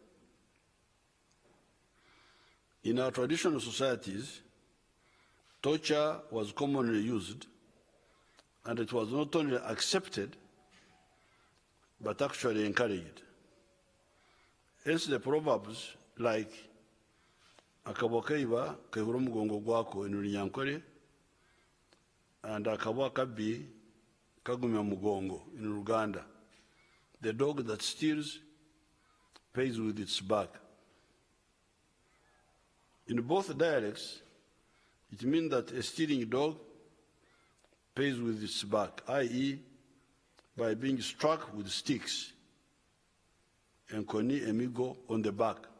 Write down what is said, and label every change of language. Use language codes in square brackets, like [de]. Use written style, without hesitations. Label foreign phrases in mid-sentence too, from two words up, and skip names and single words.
[en] In our traditional societies, torture was commonly used, and it was not only accepted, but actually encouraged. Hence the proverbs like [nyn] akabwa kaiba kaihura omugongo gwako [en] in Runyankore and [lg] akabwa kabi kagumya omugongo [en] in Luganda. The dog that steals pays with its back. In both dialects, it means that a stealing dog pays with its back, i.e., by being struck with sticks and [nyn] koni emigo [en] on the back.